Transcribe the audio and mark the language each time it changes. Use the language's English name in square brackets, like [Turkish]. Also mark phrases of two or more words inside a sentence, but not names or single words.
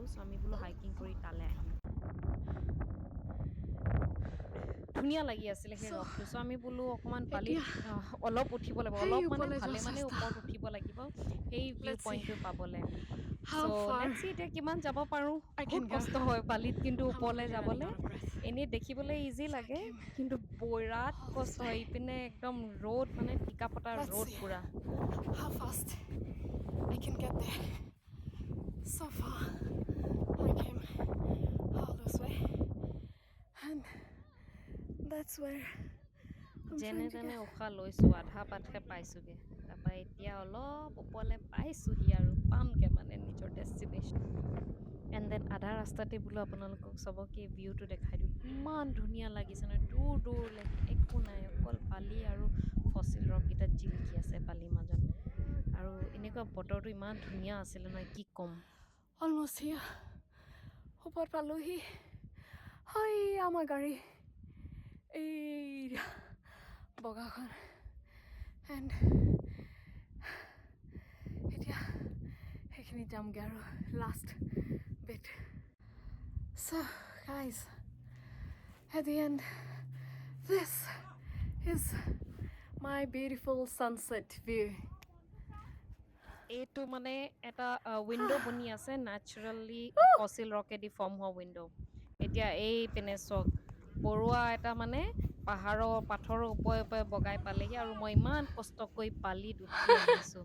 [Assamese] চ' আমি বোলো হাইকিং কৰি তালৈ আহিম। ধুনীয়া লাগি আছিলে সেই ৰকটো। চ' আমি বোলো অকণমান বালিত এতিয়া অলপ উঠিব লাগিব, সেই অলপ মানে ওপৰলৈ যোৱা ভালে চেষ্টা। ওপৰত উঠিব লাগিব সেই ভিউ [English] Let's see [Assamese] পইণ্টটো পাবলৈ। [English] how [Assamese] চ' [English] far Let's see [Assamese] এতিয়া কিমান যাব পাৰোঁ। [English] I [Assamese] বহুত [English] can go. [Assamese] কষ্ট হয় বালিত কিন্তু [English] I'm [Assamese] ওপৰলৈ [English] already running [Assamese] যাবলৈ। [English] out of breath. [Assamese] এনেই দেখিবলৈ ইজি [English] So I [Assamese] লাগে, [English] came [Assamese] কিন্তু বিৰাট [English] all this [Assamese] কষ্ট [English] way. [Assamese] হয়। ইপিনে একদম ৰ'দ, মানে টিকাফটা [English] Let's [Assamese] ৰ'দ [English] see [Assamese] পুৰা। [English] how fast I can get there. So far, I came all this way, and that's where I'm [Assamese] যেনে [English] trying to [Assamese] তেনে [English] get. [Assamese] উশাহ লৈছোঁ, আধা বাটহে পাইছোঁগৈ। তাৰপৰা এতিয়া অলপ ওপৰলৈ পাইছোঁহি আৰু পামগৈ মানে নিজৰ ডেষ্টিনেশ্যন। [English] and then [Assamese] আধা ৰাস্তাতে বোলো আপোনালোকক চবকে ভিউটো দেখাই দিওঁ। ইমান ধুনীয়া লাগিছে নহয়, দূৰ দূৰলৈকে একো নাই, অকল বালি আৰু ফচিল ৰককেইটা জিলিকি আছে বালিৰ মাজত। আৰু এনেকুৱা বতৰটো ইমান ধুনীয়া আছিলে নহয়, কি ক'ম। [English] Almost here. [Assamese] ওপৰত পালোহি। হয় আমাৰ গাড়ী এই বগাখন, and এতিয়া সেইখিনি যামগৈ আৰু [English] last bit. So guys, at the end, this is my beautiful sunset view. [Assamese] এইটো মানে এটা উইণ্ড' বনি আছে, নেচাৰেলি ফচিল ৰকেদি ফৰ্ম হোৱা উইণ্ড'। এতিয়া এই পিনে চক বৰুৱা এটা মানে পাথৰৰ ওপৰে ওপৰে বগাই পালেহি, আৰু মই ইমান কষ্ট কৰি বালিত উঠি আহিছোঁ।